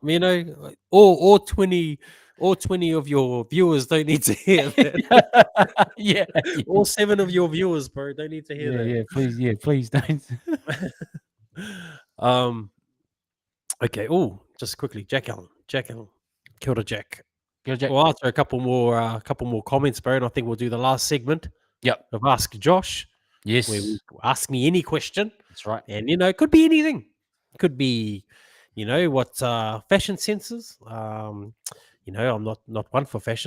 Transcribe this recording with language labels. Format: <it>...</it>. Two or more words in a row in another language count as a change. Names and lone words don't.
<en>All 20 of your viewers don't need to hear that. yeah. All 7 of your viewers, bro, don't need to hear that. Yeah, please don't. Okay. Oh, just quickly, Jack Allen.</en> <mi>Kia ora, Jack. Jack.</mi> <en>We'll answer a couple more comments, bro, and I think we'll do the last segment. Yep. Of Ask Josh. Yes. Where we ask me any question. That's right. And it could be anything. It could be, what fashion senses. I'm not one for fashion.</en>